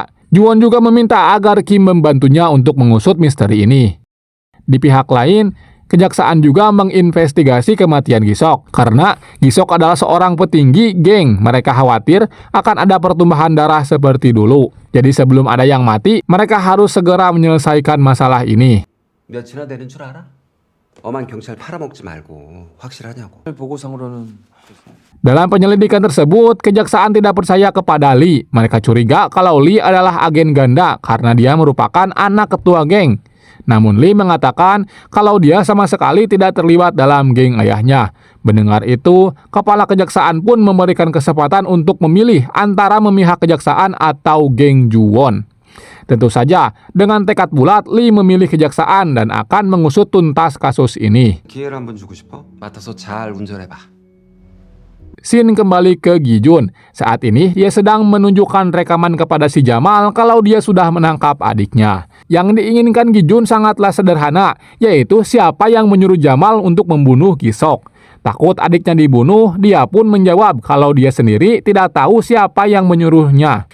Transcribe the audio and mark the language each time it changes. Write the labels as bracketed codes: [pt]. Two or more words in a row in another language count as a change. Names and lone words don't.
[id] Juwon juga meminta agar Kim membantunya untuk mengusut misteri ini. Di pihak lain, kejaksaan juga menginvestigasi kematian Gi-sok, karena Gi-sok adalah seorang petinggi geng. Mereka khawatir akan ada pertumbuhan darah seperti dulu. Jadi sebelum ada yang mati, mereka harus segera menyelesaikan masalah ini. [ko] 몇이나 되는 줄 알아? 엄한 경찰 팔아먹지 말고 확실하냐고. 보고상으로는 [id] Dalam penyelidikan tersebut, kejaksaan tidak percaya kepada Lee. Mereka curiga kalau Lee adalah agen ganda karena dia merupakan anak ketua geng. Namun Lee mengatakan kalau dia sama sekali tidak terlibat dalam geng ayahnya. Mendengar itu, kepala kejaksaan pun memberikan kesempatan untuk memilih antara memihak kejaksaan atau geng Juwon. Tentu saja, dengan tekad bulat, Lee memilih kejaksaan dan akan mengusut tuntas kasus ini. [ko] 기회를 한번 주고 싶어? 맡아서 잘 운전해봐. [id] Scene kembali ke Gi-jun. Saat ini, dia sedang menunjukkan rekaman kepada si Jamal kalau dia sudah menangkap adiknya. Yang diinginkan Gi-jun sangatlah sederhana, yaitu siapa yang menyuruh Jamal untuk membunuh Gi-sok. Takut adiknya dibunuh, dia pun menjawab kalau dia sendiri tidak tahu siapa yang menyuruhnya.